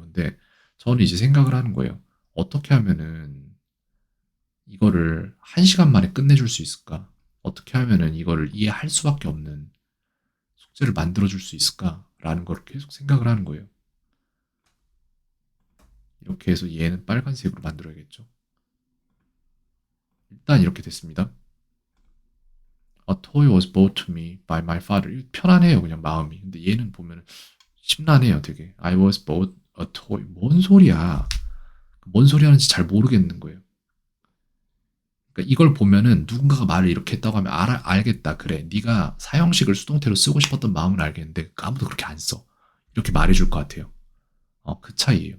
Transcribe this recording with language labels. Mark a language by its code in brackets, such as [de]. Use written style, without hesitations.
[ko] 근데 저는 이제 생각을 하는 거예요. 어떻게 하면은 이거를 한 시간 만에 끝내줄 수 있을까? 어떻게 하면은 이거를 이해할 수밖에 없는 숙제를 만들어줄 수 있을까라는 걸 계속 생각을 하는 거예요. 이렇게 해서 얘는 빨간색으로 만들어야겠죠. 일단 이렇게 됐습니다. [en] A toy was bought to me by my father. [ko] 편안해요, 그냥 마음이. 근데 얘는 보면은 심란해요, 되게. [en] I was bought a toy. [ko] 뭔 소리야? 뭔 소리 하는지 잘 모르겠는 거예요. 그러니까 이걸 보면은 누군가가 말을 이렇게 했다고 하면 알겠다. 그래. 네가 사형식을 수동태로 쓰고 싶었던 마음은 알겠는데 아무도 그렇게 안 써. 이렇게 말해줄 것 같아요. 그 차이예요.